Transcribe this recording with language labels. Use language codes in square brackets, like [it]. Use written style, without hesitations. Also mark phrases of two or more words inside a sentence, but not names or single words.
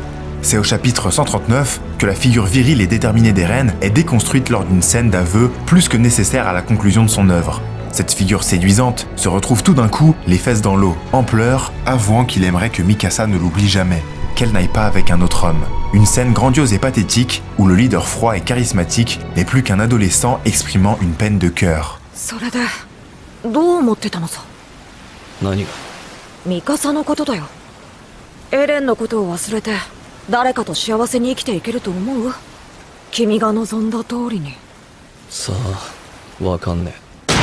[fr] C'est au chapitre 139 que la figure virile et déterminée d'Eren est déconstruite lors d'une scène d'aveu plus que nécessaire à la conclusion de son œuvre. Cette figure séduisante se retrouve tout d'un coup, les fesses dans l'eau, en pleurs, avouant qu'il aimerait que Mikasa ne l'oublie jamais, qu'elle n'aille pas avec un autre homme. Une scène grandiose et pathétique où le leader froid et charismatique n'est plus qu'un adolescent exprimant une peine de cœur. [ja] それでどう思ってたのさ。何が？ミカサのことだよ。エレンのことを忘れて誰かと幸せに生きていけると思う？君が望んだ通りに。さあ、わかんねえ。